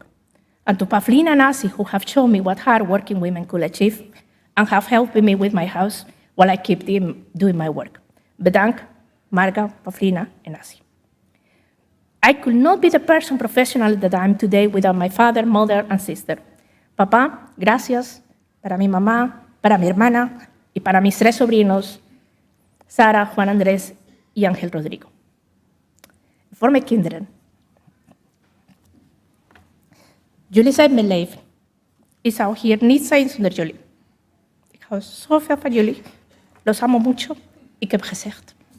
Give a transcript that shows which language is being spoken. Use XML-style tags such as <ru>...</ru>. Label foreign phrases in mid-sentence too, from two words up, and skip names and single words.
<en>And to Pavlina and Asi, who have shown me what hard-working women could achieve and have helped me with my house while I keep doing my work. Bedankt, Marga, Pavlina, and Asi. I could not be the person professional that I am today without my father, mother, and sister.</en> <es>Papá, gracias para mi mamá, para mi hermana, y para mis 3 sobrinos, Sara, Juan Andrés y Ángel Rodrigo.</es> <nl>Voor mijn kinderen. Jullie zijn mijn leven. Ik zou hier niet zijn zonder jullie. Ik hou zoveel van jullie.</nl> <es>Los amo mucho.</es> <nl>Ik heb gezegd.</nl>